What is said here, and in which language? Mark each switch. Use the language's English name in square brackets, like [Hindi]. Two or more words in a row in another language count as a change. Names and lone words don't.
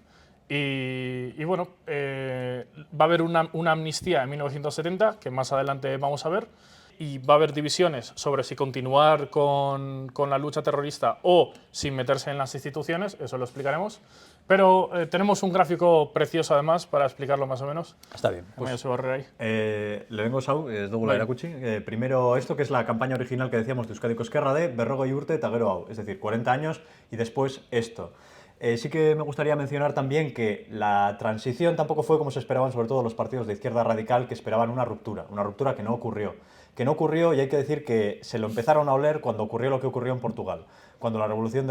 [Spanish] Y bueno, va a haber una amnistía en 1970, que más adelante vamos a ver, y va a haber divisiones sobre si continuar con la lucha terrorista o sin meterse en las instituciones, eso lo explicaremos. Pero tenemos un gráfico precioso además para explicarlo más o menos. Está bien. Pues, ahí. [Basque] Lehenengo hau, ez dugula erakutsi. [Spanish] Primero esto, que es la campaña original que decíamos de Euskadiko Ezkerra de [Basque] berrogei urte eta gero hau, [Spanish] es decir, 40 años y después esto. Sí que me gustaría mencionar también que la transición tampoco fue como se esperaban, sobre todo los partidos de izquierda radical, que esperaban una ruptura que no ocurrió. Que no ocurrió, y hay que decir que se lo empezaron a oler cuando ocurrió lo que ocurrió en Portugal.